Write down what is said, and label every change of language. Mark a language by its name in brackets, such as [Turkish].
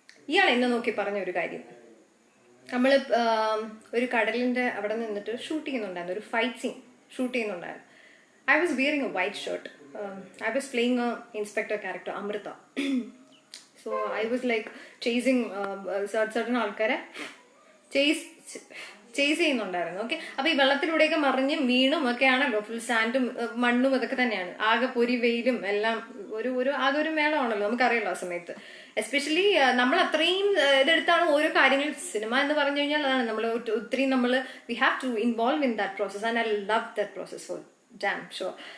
[Malayalam] ഇയാൾ എന്നെ നോക്കി പറഞ്ഞ ഒരു കാര്യം, നമ്മൾ ഒരു കടലിന്റെ അവിടെ നിന്നിട്ട് ഷൂട്ട് ചെയ്യുന്നുണ്ടായിരുന്നു, ഒരു ഫൈറ്റ് സീൻ ഷൂട്ട് ചെയ്യുന്നുണ്ടായിരുന്നു. [English] I was wearing a white shirt. I was playing a inspector character, Amrita. So I was like chasing certain [Malayalam] ആൾക്കാരെ ചേസ് ചെയ്യുന്നുണ്ടായിരുന്നു. ഓക്കെ, അപ്പൊ ഈ വെള്ളത്തിലൂടെയൊക്കെ മറിഞ്ഞും വീണും ഒക്കെ ആണല്ലോ, ഫുൾ സാൻഡും മണ്ണും അതൊക്കെ തന്നെയാണ്, ആകെ പൊരി വെയിലും എല്ലാം ആകെ ഒരു മേളമാണല്ലോ, നമുക്കറിയാലോ ആ സമയത്ത്. എസ്പെഷ്യലി നമ്മൾ അത്രയും ഇതെടുത്താണ് ഓരോ കാര്യങ്ങൾ. സിനിമ എന്ന് പറഞ്ഞു കഴിഞ്ഞാൽ അതാണ്, നമ്മൾ ഒത്തിരി [English] We have to involve in that process and I love that process for damn sure.